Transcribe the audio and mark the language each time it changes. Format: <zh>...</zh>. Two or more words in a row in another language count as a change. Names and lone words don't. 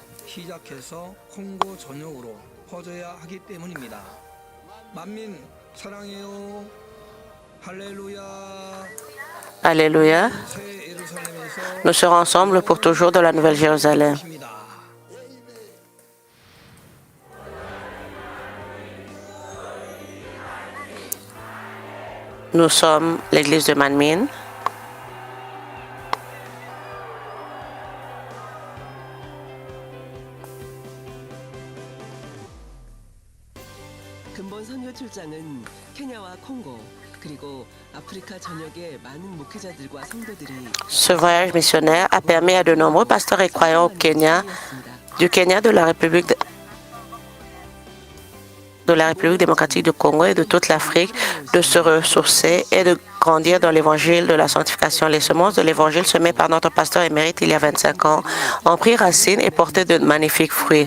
<fr>Alléluia. Nous serons ensemble pour toujours dans la Nouvelle Jérusalem. Nous sommes l'église de Manmin.</fr> <ko>근본 선교 출장은 케냐와 콩고 그리고 아프리카 전역의 많은 목회자들과 성도들이</ko> <fr>Ce voyage missionnaire a permis à de nombreux pasteurs et croyants au Kenya, du Kenya, de la République démocratique du Congo et de toute l'Afrique de se ressourcer et de grandir dans l'évangile de la sanctification. Les semences de l'évangile semées par notre pasteur émérite il y a 25 ans ont pris racine et porté de magnifiques fruits.</fr>